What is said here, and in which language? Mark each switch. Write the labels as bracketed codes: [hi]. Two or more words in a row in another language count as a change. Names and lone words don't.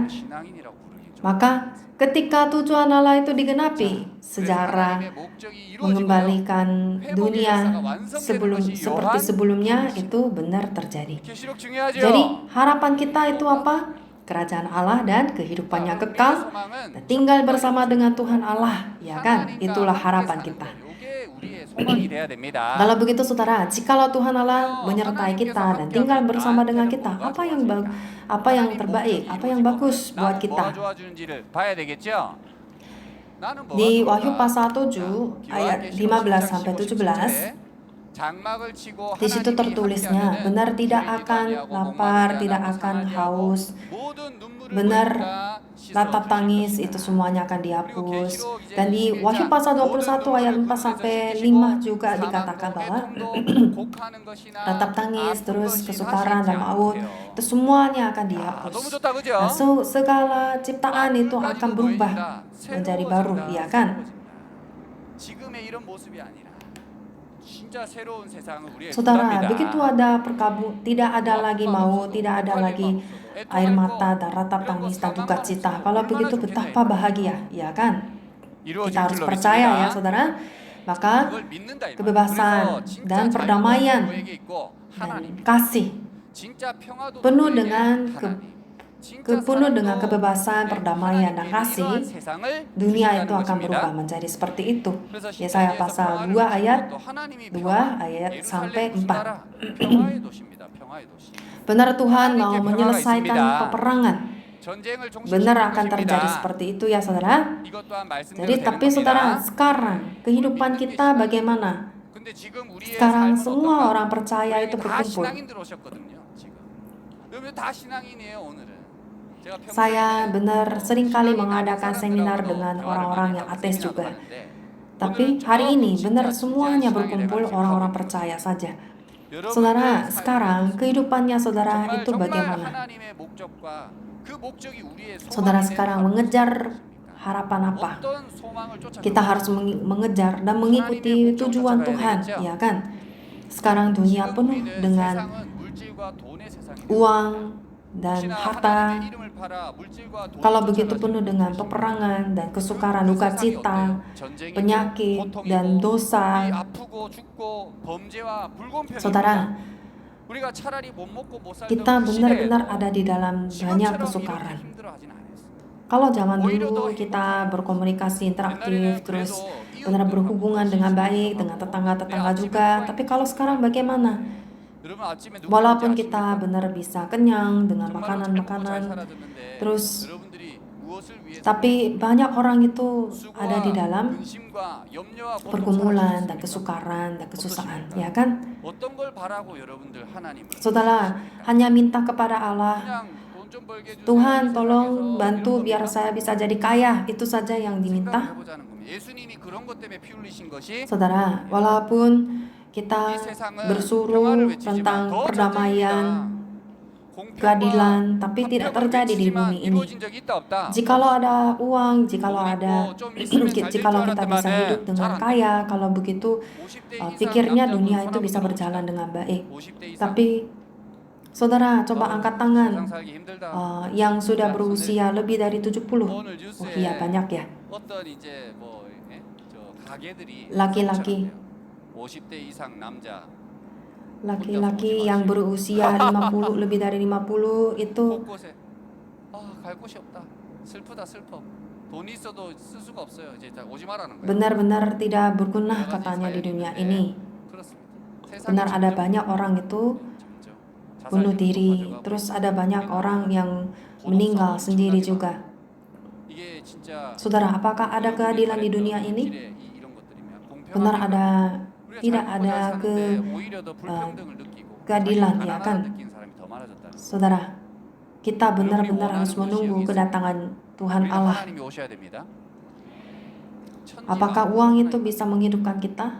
[id] Maka ketika tujuan Allah itu digenapi, sejarah mengembalikan dunia seperti sebelumnya itu benar terjadi. Jadi harapan kita itu apa? Kerajaan Allah dan kehidupannya kekal dan tinggal bersama dengan Tuhan Allah, ya kan? Itulah harapan kita. [ko] 소망이 돼야 됩니다. [id] Kalau begitu saudara, jikalau Tuhan Allah menyertai kita dan tinggal bersama dengan kita, apa yang terbaik, apa yang bagus buat kita? [ko] 뭐가 좋아지는지를 봐야 되겠죠. 나는 뭐가 [id] Di [ko] 좋을까? [id] Wahyu pasal 7 ayat 15 sampai 17, [ko] 장막을 치고 [id] di situ [ko] 하나님이 [id] tertulisnya, [ko] 함께하면은 [id] benar tidak [ko] 졸리지도 [id] akan [ko] 아니하고 [id] lapar, [ko] 목마르지 [id] tidak [ko] 않고 [id] akan [ko] 상하지 않고 [id] haus, [ko] 모든 눈물을 [id] benar [ko] 보니까 씻어 [id] ratap [ko] 주실 [id] tangis [ko] 것이다. [id] itu semuanya akan dihapus. Dan di Wahyu pasal 21 ayat 4 sampai 5 juga dikatakan bahwa ratap tangis, terus kesukaran dan maut itu semuanya akan [ko] 너무 [id] dihapus. [ko] 좋다 그죠? [id] Nah, segala ciptaan itu akan berubah menjadi baru, ya kan? [ko] 지금의 이런 모습이 아니라 진짜 새로운 세상을 우리에게 [id] Saudara, [ko] 준답니다. [id] begitu ada tidak ada lagi maut, tidak ada lagi air mata dan ratap tangis dan duka cita. Kalau begitu betapa bahagia, ya kan? Kita harus percaya ya saudara. Maka [ko] 그걸 믿는다 이 말이야. [id] kebebasan [ko] 그래서 진짜 [id] dan [ko] 자유가 [id] perdamaian [ko] 누구에게 있고 [id] dan [ko] 하나님입니다. [id] kasih [ko] 진짜 평화도 [id] penuh [ko] 누구에게? [id] dengan [ko] 하나님. 진짜 [id] penuh dengan [ko] 사랑도 [id] kebebasan, [ko] 네, [id] perdamaian dan [ko] 하나님께서 [id] kasih, [ko] 이러한 세상을 [id] dunia [ko] 주신다는 [id] itu akan [ko] 것입니다. [id] berubah menjadi seperti itu. [ko] 그래서 [id] Yesaya [ko] 십자가에서 [id] pasal [ko] 평화를 [id] 2 ayat [ko] 주시고 또 하나님이 [id] 2 [ko] 평화, [id] ayat [ko] 예루살렘 [id] sampai 4. [ko] 구주나라, 평화의 도시입니다. 평화의 도시. [id] Benar Tuhan mau [ko] 하나님께 [id] menyelesaikan [ko] 평화가 [id] peperangan. [ko] 전쟁을 [id] Benar [ko] 종식시키는 [id] akan [ko] 것입니다. [id] terjadi seperti itu ya saudara. [ko] 이것 또한 말씀대로 [id] Jadi [ko] 되는 [id] tapi [ko] 겁니다. [id] saudara, sekarang kehidupan kita bagaimana? [ko] 근데 지금 우리의 [id] Sekarang [ko] 삶은 [id] semua [ko] 어떤가? [id] orang percaya itu [ko] 다 [id] berkumpul. [ko] 신앙인들 오셨거든요. 지금 여러분 다 신앙인이에요 오늘은. 제가 평소에 [id] Saya benar seringkali [ko] 신앙이 [id] mengadakan [ko] 남은 [id] seminar [ko] 사람들하고도 [id] dengan [ko] 대화를 [id] orang-orang [ko] 많이 [id] yang [ko] 하고 [id] ateis [ko] 세미나도 [id] juga. [ko] 하는데 [id] Tapi [ko] 오늘은 [id] hari ini [ko] 조금 [id] benar [ko] 진짜 [id] semuanya [ko] 신앙이라고 [id] berkumpul [ko] 지금 [id] orang-orang [ko] 하고 [id] percaya saja. [ko] 여러분들의 [id] Saudara, [ko] 삶은 [id] sekarang kehidupannya saudara [ko] 정말 [id] itu bagaimana? [ko] 하나님의 목적과 그 목적이 우리의 [id] Saudara [ko] 소망이 [id] sekarang [ko] 되는 [id] mengejar [ko] 것입니까? [id] harapan apa? [ko] 어떤 소망을 쫓아가고 [id] Kita harus mengejar dan mengikuti tujuan Tuhan, ya kan? Sekarang dunia [ko] 지금 [id] penuh [ko] 우리는 [id] dengan [ko] 세상은 물질과 돈의 세상입니다. [id] uang dan [ko] 혹시나 [id] harta. [ko] 하나님의 이름을 팔아 물질과 돈을 [id] Kalau begitu [ko] 쫓아가지 [id] penuh dengan [ko] 않으시면 [id] peperangan dan kesukaran, [ko] 그 [id] duka [ko] 세상이 [id] cita, [ko] 어때요? 전쟁이고, [id] penyakit [ko] 고통이고, [id] dan [ko] 우리 [id] dosa. [ko] 아프고 죽고 범죄와 불공평이 [id] Saudara, [ko] 우리가 차라리 못 먹고 못 살던 [id] kita [ko] 그 [id] benar-benar [ko] 시대에도 [id] ada di dalam banyak [ko] 지금처럼 이렇게 [id] kesukaran. [ko] 힘들어하진 않았어요. [id] Kalau zaman dulu kita berkomunikasi interaktif, terus benar berhubungan dengan baik dengan tetangga-tetangga juga. Tapi kalau sekarang bagaimana? [ko] 여러분 아침에 누구 [id] Walaupun [ko] 먹는지 [id] kita [ko] 아십니까? [id] benar bisa kenyang dengan [ko] 정말로 잘 먹고 잘 [id] makanan-makanan, [ko] 살아줬는데 [id] terus [ko] 여러분들이 무엇을 위해서 [id] tapi banyak orang itu [ko] 수고와 [id] ada di dalam [ko] 근심과 염려와 고통 [id] pergumulan dan [ko] 살아주셨습니까? [id] kesukaran dan kesusahan, [ko] 어떠십니까? [id] ya kan? [ko] 어떤 걸 바라고 여러분들 하나님을 [id] Saudara, hanya minta kepada Allah, [ko] 그냥 돈 좀 벌게 해주세요. [id] Tuhan [ko] 이 [id] tolong [ko] 세상에서 [id] bantu [ko] 이런 [id] biar [ko] 겁니다. [id] saya bisa jadi kaya, itu saja yang diminta. [ko] 생각을 해보자는 겁니다. 예수님이 그런 것 때문에 피 흘리신 것이 [id] Saudara, walaupun kita [ko] 이 세상은 [id] bersuruh [ko] 평화를 외치지만 [id] tentang [ko] 더 [id] perdamaian, [ko] 공평과 [id] keadilan, tapi tidak [ko] 합력을 [id] terjadi di [ko] 외치지만 [id] bumi ini. [ko] 이루어진 적이 있다 없다. [id] Jikalau ada uang, jikalau [ko] 돈 [id] ada, [ko] 있고 좀 있으면 잘 될 줄 [id] jikalau kita bisa [ko] 알았더만은 [id] hidup dengan [ko] 잘안 [id] kaya, kalau begitu [ko] 50대 이상 [id] pikirnya [ko] 남자분 [id] dunia [ko] 손 [id] itu [ko] 한번 [id] bisa berjalan [ko] 들어봅시다. [id] dengan baik. [ko] 50대 이상 [id] Tapi saudara coba angkat tangan [ko] 세상 살기 힘들다. [id] yang sudah berusia lebih dari 70. [ko] 오늘 Oh 뉴스에 [id] iya banyak ya. [ko] 어떤 이제 뭐 저 가게들이 [id] Laki-laki. [ko] 50대 이상 남자 [id] Laki-laki yang berusia 50, lebih dari 50 itu [ko] 곳곳에 갈 곳이 없다. 슬프다 슬퍼. 돈이 있어도 쓸 수가 없어요. 이제 다 오지 말라는 거예요. [id] benar-benar tidak berguna katanya di dunia ini. [ko] 그렇습니다. [id] Benar ada banyak orang itu bunuh diri, terus ada banyak orang yang meninggal sendiri juga. [ko] 이게 진짜 [id] Saudara, apakah ada keadilan di dunia ini? Benar ada, tidak ada keadilan, ya kan? Saudara, kita benar-benar harus menunggu kedatangan Tuhan Allah. Apakah uang itu bisa menghidupkan kita?